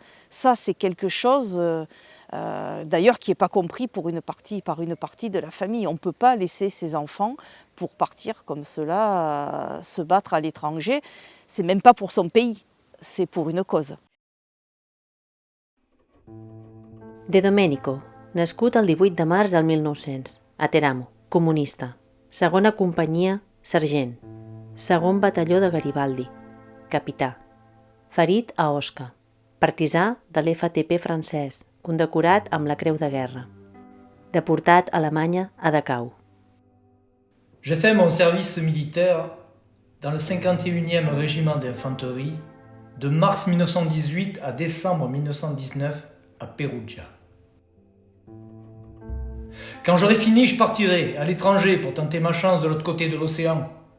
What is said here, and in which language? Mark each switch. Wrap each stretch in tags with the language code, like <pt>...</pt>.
<fr>Ça, c'est quelque chose d'ailleurs qui n'est pas compris par une partie de la famille. On ne peut pas laisser ses enfants pour partir comme cela, se battre à l'étranger. C'est même pas pour son pays, c'est pour une cause.</fr> <ca>De Domenico, nascut el 18 de març del 1900, a Teramo, comunista, segona companyia, sergent, segon batalló de Garibaldi, capità, ferit a Osca, partisà de l'FTP francès, condecorat amb la Creu de Guerra, deportat a Alemanya a Dachau.</ca> <fr>J'ai fait mon service militaire dans le 51e régiment d'infanterie de mars 1918 à décembre 1919 à Perugia. Quand j'aurai fini, je partirai à l'étranger pour tenter ma chance de l'autre côté de l'océan.</fr>